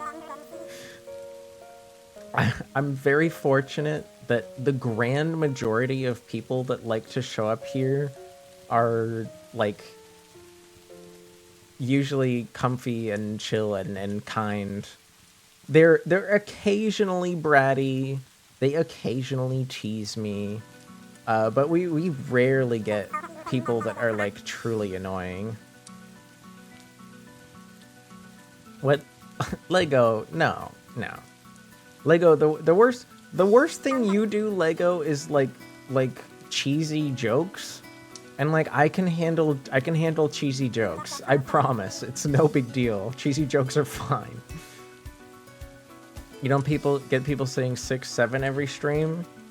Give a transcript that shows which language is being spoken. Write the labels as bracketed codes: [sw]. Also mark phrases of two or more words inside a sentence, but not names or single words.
[en] I'm very fortunate that the grand majority of people that like to show up here are like usually comfy and chill and kind. They're occasionally bratty. They occasionally tease me. But we rarely get people that are like truly annoying. What? Lego? No. Lego, the worst thing you do, Lego, is like cheesy jokes. And like I can handle cheesy jokes. I promise. It's no big deal. Cheesy jokes are fine. You don't get people saying 6, 7 every stream?